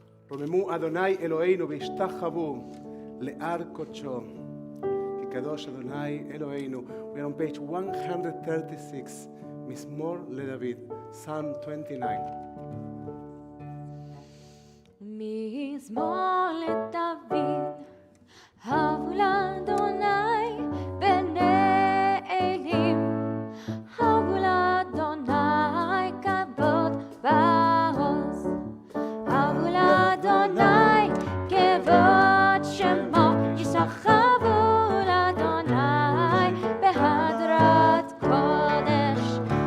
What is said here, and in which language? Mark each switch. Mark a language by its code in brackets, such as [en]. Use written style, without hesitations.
[he] רוממו אדוני אלוהינו והשתחוו להר קודשו. כי קדוש אדוני אלוהינו. [en] We are on page 136, [he] מזמור לדוד, [en] Psalm 29. [he] מזמור לדוד, הבו לאדוני בני אלים, הבו לאדוני כבוד בעוז, הבו לאדוני כבוד שמו, ישתחוו לאדוני בהדרת קודש.